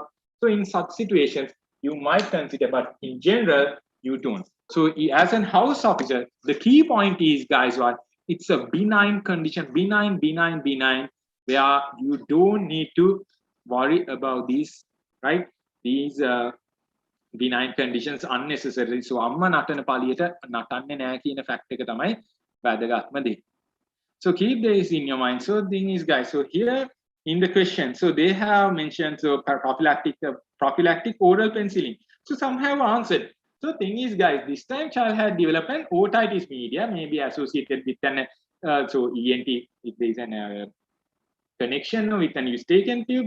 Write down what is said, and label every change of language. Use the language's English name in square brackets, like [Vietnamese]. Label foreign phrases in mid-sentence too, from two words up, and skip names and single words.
[English] So in such situations, you might consider, but in general, you don't. So as an house officer, the key point is, guys, what? It's a benign condition, benign, where you don't need to worry about these, right? These benign conditions unnecessarily. [Sinhala] So අම්මා නටන පලියට නටන්නෙ නැහැ කියන fact එක තමයි වැදගත්ම දේ. [English] So keep this in your mind. So thing is, guys, so here in the question. So they have mentioned so prophylactic oral penicillin. So some have answered. So thing is, guys, this time child had developed an otitis media, maybe associated with an so ENT if there is an connection with an eustachian tube.